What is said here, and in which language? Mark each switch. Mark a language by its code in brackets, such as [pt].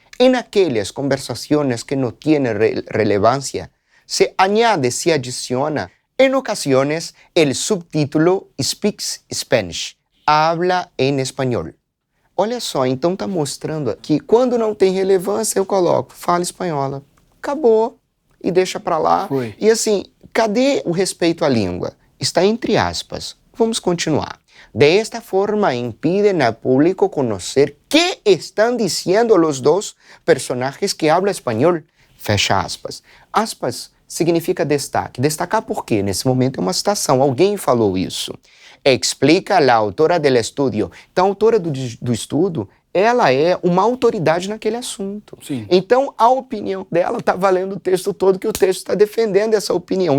[pt] Em aquelas conversações que não têm relevância, [es] se añade, [pt] se adiciona, em ocasiões, o subtítulo [en] speaks Spanish, [es] habla [pt] em espanhol. Olha só, então está mostrando que quando não tem relevância, eu coloco, fala espanhola. Acabou. E deixa para lá. Foi. E assim, cadê o respeito à língua? Está entre aspas. Vamos continuar. [es] De esta forma, impiden al público conocer qué están diciendo los dos personajes que hablan español. [pt] Fecha aspas. Aspas significa destaque. Destacar por quê? Nesse momento é uma citação. Alguém falou isso. Explica a autora do estudo. Então, a autora do estudo, ela é uma autoridade naquele assunto. Sim. Então, a opinião dela está valendo o texto todo, que o texto está defendendo essa opinião.